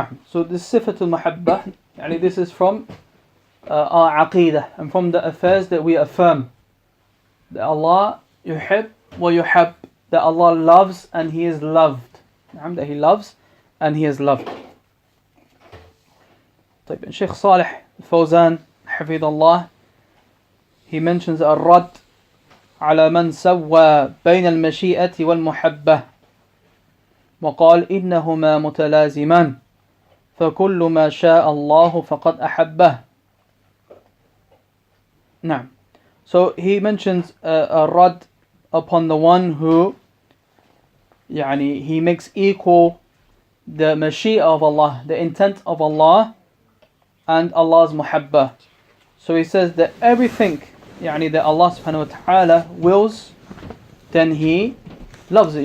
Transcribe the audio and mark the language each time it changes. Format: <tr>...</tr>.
<en>So this sifatul muhabba, this is from our aqīdah and from the affairs that we affirm. That Allah yuhib wa yuhab, that Allah loves and He is loved. That He loves and He is loved. Shaykh Salih Al-Fawzan Hafidhullah, he mentions</en> <ar>الرد على من سوى بين المشيئة والمحبة وقال إنهما متلازمان فكل ما شاء الله فقد أحبه.</ar> <en>So he mentions a rad upon the one who he makes equal the mashi'ah of Allah, the intent of Allah and Allah's muhabba. So he says that everything that Allah subhanahu wa ta'ala wills, then He loves it.</en>